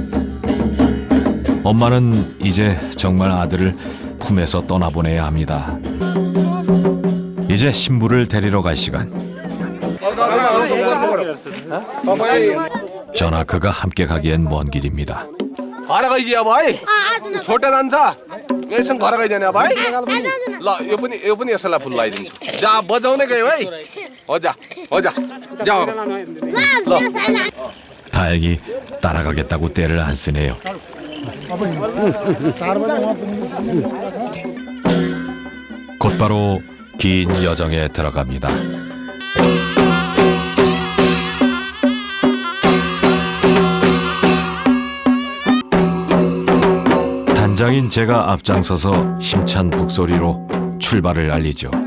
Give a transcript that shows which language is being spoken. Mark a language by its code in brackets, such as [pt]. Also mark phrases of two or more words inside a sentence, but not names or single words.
[ko] 엄마는 이제 정말 아들을 품에서 떠나보내야 합니다. 이제 신부를 데리러 갈 시간. 전하크가 함께 가기엔 먼 길입니다. [ne] घर गइदियो भाइ छोटा जान्छ यसो घर गइजाने भाइ ल यो पनि यसैलाई फुल लगाइदिन्छु जा बजाउने गयो है हो जा जा ल [ko] 다행히 따라가겠다고 떼를 안 쓰네요. 곧바로 긴 여정에 들어갑니다. 단장인 제가 앞장서서 힘찬 북소리로 출발을 알리죠.